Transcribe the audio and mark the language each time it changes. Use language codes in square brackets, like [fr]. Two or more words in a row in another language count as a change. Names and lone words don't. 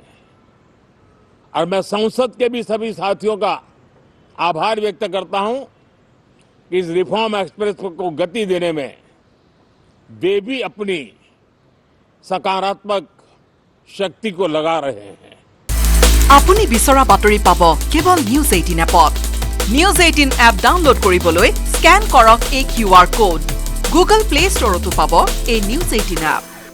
[hi] और मैं संसद के भी सभी साथियों का आभार व्यक्त करता हूं कि इस रिफॉर्म एक्सप्रेस को गति देने में वे भी अपनी सकारात्मक शक्ति को लगा रहे हैं। [as] আপুনি বিচৰা বাতৰি পাব কেৱল নিউজ 18 এপত। নিউজ 18 এপ ডাউনলোড কৰিবলৈ স্ক্যান কৰক এই QR কোড। গুগল প্লে ষ্টৰতো পাব এই নিউজ 18 এপ।